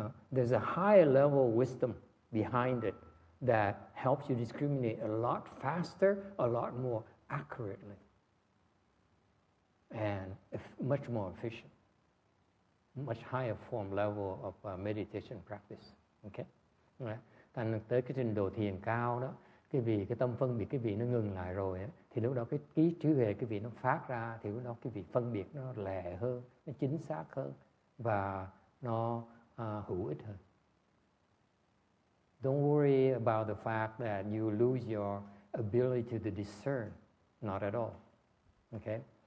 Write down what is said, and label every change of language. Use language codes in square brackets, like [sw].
[en] There's a higher level of wisdom behind it that helps you discriminate a lot faster, a lot more accurately, and much more efficient. Much higher form level of meditation practice. Okay? Right. [vi] Thành tới cái trình độ thiền cao đó, cái vị cái tâm phân biệt cái vị nó ngừng lại rồi ấy, thì lúc đó cái trí huệ cái vị nó phát ra, thì lúc đó cái vị phân biệt nó lẹ hơn, nó chính xác hơn và nó hữu ích hơn. [en] Don't worry about the fact that you lose your ability to discern. Not at all. Okay?